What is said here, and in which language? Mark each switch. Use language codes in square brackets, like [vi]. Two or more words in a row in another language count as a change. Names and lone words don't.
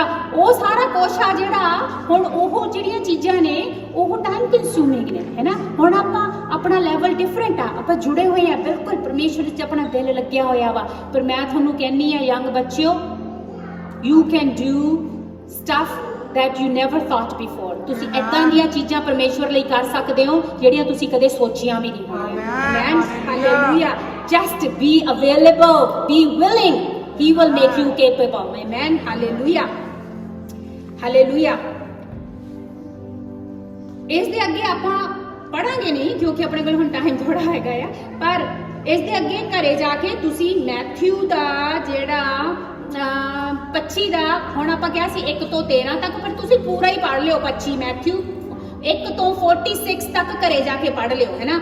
[pa] ਉਹ ਸਾਰਾ ਕੁਛ ਆ ਜਿਹੜਾ ਹੁਣ, ਉਹ ਜਿਹੜੀਆਂ ਚੀਜ਼ਾਂ ਨੇ ਉਹ ਟਾਈਮ ਕੰਜ਼ਿਊਮਿੰਗ ਨੇ, ਹੈ ਨਾ। ਹੁਣ ਆਪਣਾ ਲੈਵਲ ਡਿਫਰੈਂਟ ਆ, ਆਪਾਂ ਜੁੜੇ ਹੋਏ ਆ ਬਿਲਕੁਲ ਪਰਮੇਸ਼ਵਰ 'ਚ, ਆਪਣਾ ਦਿਲ ਲੱਗਿਆ ਹੋਇਆ ਵਾ। ਪਰ ਮੈਂ ਤੁਹਾਨੂੰ ਕਹਿੰਦੀ ਆ ਯੰਗ ਬੱਚਿਓ, [en] you can do stuff that you never thought before। [pa] ਤੁਸੀਂ ਏਦਾਂ ਦੀਆਂ ਚੀਜ਼ਾਂ ਪਰਮੇਸ਼ਵਰ ਲਈ ਕਰ ਸਕਦੇ ਹੋ ਜਿਹੜੀਆਂ ਤੁਸੀਂ ਕਦੇ ਸੋਚੀਆਂ ਵੀ ਨਹੀਂ ਹੋਣਗੀਆਂ। ਆਮੇਨ ਹਾਲੇਲੂਇਆ। [en] just be available, be willing, he will make you capable। [pa] amen ਹਾਲੇਲੂਇਆ ਹਾਲੇਲੂਇਆ। ਇਸ ਦੇ ਅੱਗੇ ਆਪਾਂ ਪੜਾਂਗੇ ਨਹੀਂ ਕਿਉਂਕਿ ਆਪਣੇ ਕੋਲ ਹੁਣ ਟਾਈਮ ਥੋੜਾ ਹੈਗਾ ਆ, ਪਰ ਇਸ ਦੇ ਅੱਗੇ ਘਰੇ ਜਾ ਕੇ ਤੁਸੀਂ ਮੈਥਿਊ ਦਾ ਜਿਹੜਾ 25 ਦਾ, ਹੁਣ ਆਪਾਂ ਕਿਹਾ ਸੀ 1 ਤੋਂ 13 ਤੱਕ, ਪਰ ਤੁਸੀਂ ਪੂਰਾ ਹੀ ਪੜ੍ਹ ਲਿਓ 25 ਮੈਥਿਊ 1 ਤੋਂ 46 ਤੱਕ ਘਰੇ ਜਾ ਕੇ ਪੜ੍ਹ ਲਿਓ, ਹੈ ਨਾ।